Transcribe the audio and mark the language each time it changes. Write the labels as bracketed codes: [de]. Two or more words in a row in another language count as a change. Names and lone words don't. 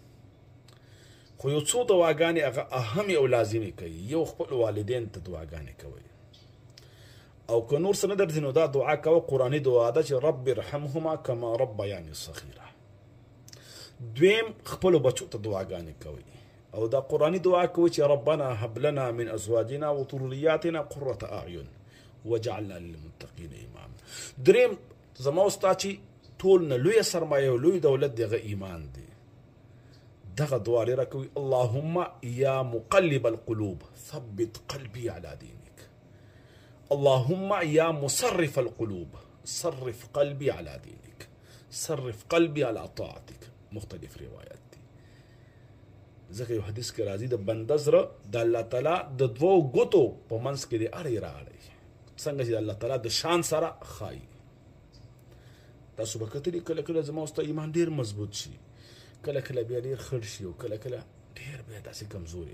[ps] خو یو څو دعاګانې هغه اهمې او لازمې کوي یو خپل والدین ته دعاګانې کوي او که نور څه نه درځي نو دا دعا کوه قرآني دعا ده چې [ar] رب ارحمهما کما ربیاني صغیره [ps] دویم خپلو بچو ته دعاګانې کوي او دا قرآني دعا کوي چې [ar] ربنا هب لنا من ازواجنا وذرياتنا قرة اعین وجعلنا للمتقین اماما [ps] دریم زما ستا چې ټول نه لویه سرمایه او لوی دولت دغه ایمان دی دغه دعا ډېره کوي [ar] اللهم یا مقلب القلوب ثبت قلبي على دينك اللهم یا مصرف القلوب صرف قلبي على دينك صرف قلبي على طاعتك [ps] مختلف روایت دي ځکه یو حدیث کې راځي د بنده زړه د الله تعالی د دوو ګوتو په منځ کې دی اړی راړی څنګه چې د الله تعالی د شان سره ښایي تاسو به کتلي کله کله زما ستا ایمان ډېر مضبوط شي کله کله بیا ډېر خړ شي او کله کله ډېر بیا داسې کمزوری